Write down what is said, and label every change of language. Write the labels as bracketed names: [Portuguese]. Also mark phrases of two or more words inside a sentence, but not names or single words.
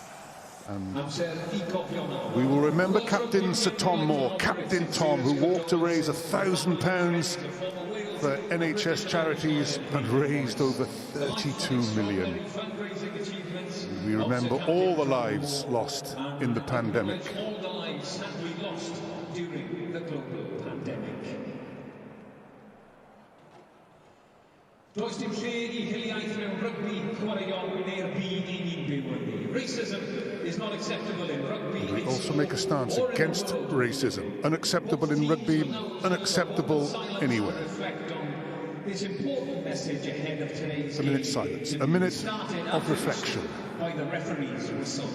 [English] And we will remember Captain Sir Tom Moore, Captain Tom, who walked to raise £1,000 for NHS charities and raised over 32 million. We remember all the lives lost in the pandemic. All the lives that we lost during the global pandemic. [Welsh] Does dim lle I hiliaeth mewn rygbi chwaraeon neu'r byd I ni'n byw ynddi. [English] Racism is not acceptable in rugby. We also make a stance against racism. Unacceptable in rugby, unacceptable anywhere. This important message ahead of today's a minute's silence, a minute of reflection. By the referee's whistle.